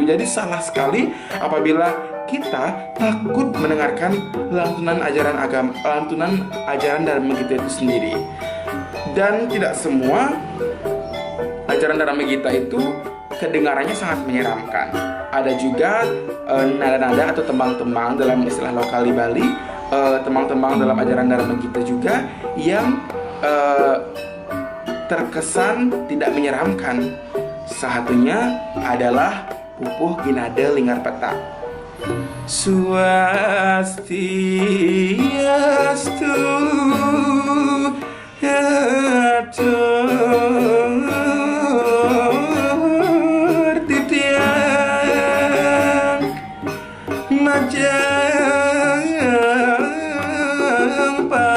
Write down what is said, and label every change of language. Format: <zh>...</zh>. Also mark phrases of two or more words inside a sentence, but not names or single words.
<id>Jadi salah sekali apabila kita takut mendengarkan lantunan ajaran Dharma Gita itu sendiri. Dan tidak semua ajaran Dharma Gita itu kedengarannya sangat menyeramkan. Ada juga nada-nada atau tembang-tembang dalam istilah lokal di Bali, tembang-tembang dalam ajaran Dharma Gita juga yang terkesan tidak menyeramkan. Salah satunya adalah Pupuh Ginada Linggarpeta. Swastiastu Majang</id>